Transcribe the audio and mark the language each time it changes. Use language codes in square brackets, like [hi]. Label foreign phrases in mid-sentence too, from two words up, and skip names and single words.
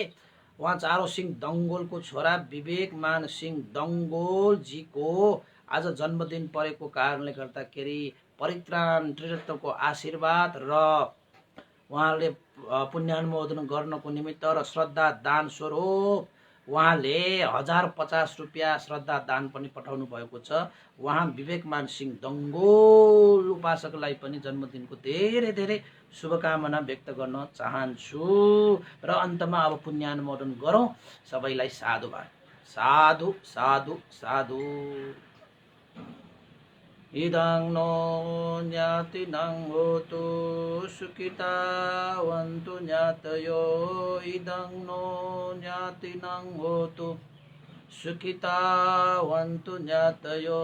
[ne] उहाँ चारो सिंह दङ्गोलको छोरा विवेकमान सिंह दङ्गोलजीको आज जन्मदिन परेको कारणले गर्दाखेरि परित्राण त्रिरत्नको आशीर्वाद र उहाँले पुण्यानुमोदन गर्नको निमित्त र श्रद्धा दान स्वरूप उहाँले 1050 रुपियाँ श्रद्धा दान पनि पठाउनु भएको छ। उहाँ विवेकमान सिंह दङ्गोल उपासकलाई पनि जन्मदिनको धेरै धेरै शुभकामना व्यक्त गर्न चाहन्छु। र अन्तमा अब पुण्यानुमोदन गरौँ। सबैलाई साधुवाद। साधु साधु साधु। [pi] इदं नो ज्ञातिनं होतु सुखितावन्तु ज्ञातयो। इदं नो ज्ञातिनं होतु सुखितावन्तु ज्ञातयो।